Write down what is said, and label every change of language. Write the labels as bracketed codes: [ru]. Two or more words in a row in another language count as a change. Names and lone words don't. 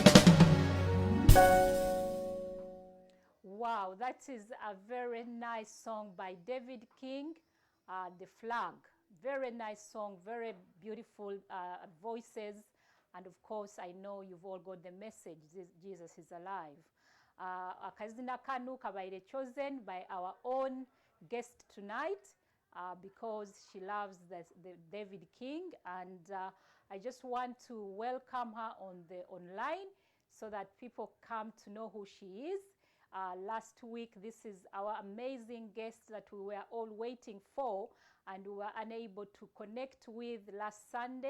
[en] Wow, that is a very nice song by David King, The Flag. Very nice song, very beautiful voices. And of course, I know you've all got the message, Jesus is alive. [nyo] Akazina kanu kabaire [en] chosen by our own guest tonight because she loves the David King. And I just want to welcome her on the online so that people come to know who she is. Last week, this is our amazing guest that we were all waiting for and we were unable to connect with last Sunday.